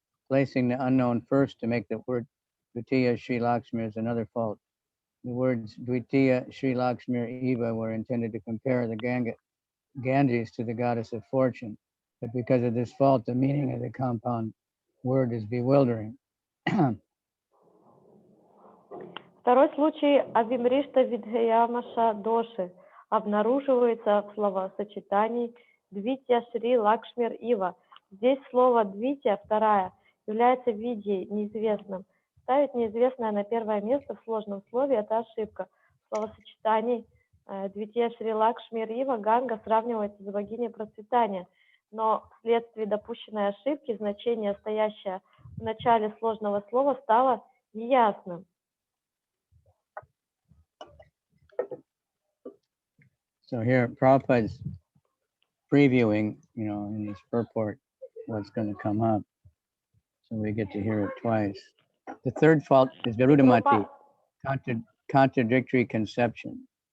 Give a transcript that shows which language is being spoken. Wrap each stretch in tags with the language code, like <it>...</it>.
<en>Placing the unknown first to make the word dvitiya Sri Lakshmi is another fault. The words dvitiya Sri Lakshmi Eva were intended to compare the Ganges to the goddess of fortune, but because of this fault, the meaning of the compound word is bewildering.</en> <ru>Второй случай авимришта видхаямаша доши обнаруживается в словосочетании двитья Шри Лакшмир Ива. Здесь слово двитья, вторая, является видьей, неизвестным. Ставить неизвестное на первое место в сложном слове – это ошибка. В словосочетании двитья Шри Лакшмир Ива Ганга сравнивается с богиней процветания, но вследствие допущенной ошибки значение, стоящее в начале сложного слова, стало неясным.</ru> <en>So here, Prabhupada's previewing, in this purport, what's going to come up. So we get to hear it twice. The third fault is Virudamati, contradictory conception.</en>